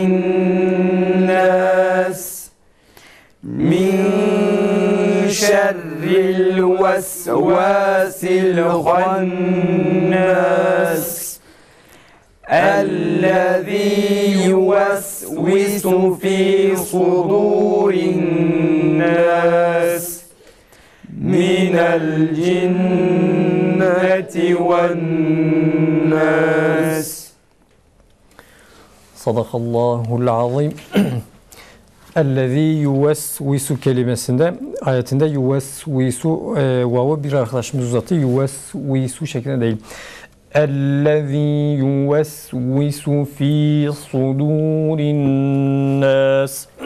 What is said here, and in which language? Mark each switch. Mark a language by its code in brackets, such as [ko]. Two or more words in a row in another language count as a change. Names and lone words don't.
[ar] الناس من شر الوسواس الخناس الذي يوسوس في صدور الناس من الجنة والناس. صدق الله العظيم. الذي يوسوس [tr] kelimesinde ayetinde yuvesvisu vav'ı bir arkadaşımız uzattı. Yuvesvisu şeklinde değil. [ar] الذي يوسوس في صدور الناس.